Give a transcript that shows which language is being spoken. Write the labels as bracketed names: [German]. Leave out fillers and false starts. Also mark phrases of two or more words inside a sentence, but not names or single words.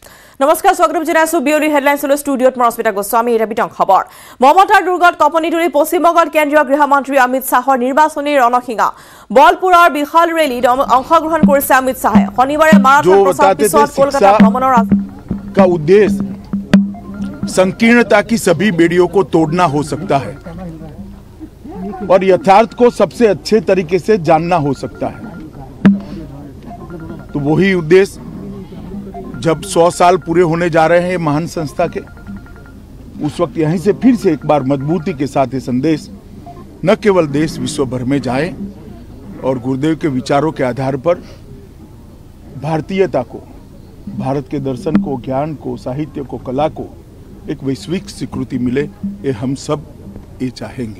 [Assamese] নমস্কাৰ স্বাগতম জনাইছো বিউৰি হেডলাইনছলৈ ষ্টুডিঅ'ত মৰস্মিতা গোস্বামী এটা বিতং খবৰ মমতাৰ দুৰ্গত কপনি ধৰি পশ্চিমবংগৰ কেন্দ্ৰীয় গৃহমন্ত্ৰী অমিত শাহৰ নিৰ্বাচনী ৰণসিঙা বলপুৰৰ বিশাল ৰেলীত অংশগ্ৰহণ কৰিছে অমিত শাহে শনিবাৰে মাৰাথন প্ৰচাৰ পিছত কলকাতা ভ্ৰমণৰ [Hindi] का उद्देश्य संकीर्णता की सभी बेड़ियों को तोड़ना हो सकता है और यथार्थ को सबसे अच्छे तरीके से जानना हो सकता है। तो वही उद्देश्य जब 100 साल पूरे होने जा रहे हैं महान संस्था के, उस वक्त यहीं से फिर से एक बार मजबूती के साथ ये संदेश न केवल देश विश्व भर में जाए और गुरुदेव के विचारों के आधार पर भारतीयता को, भारत के दर्शन को, ज्ञान को, साहित्य को, कला को एक वैश्विक स्वीकृति मिले, ये हम सब ये चाहेंगे।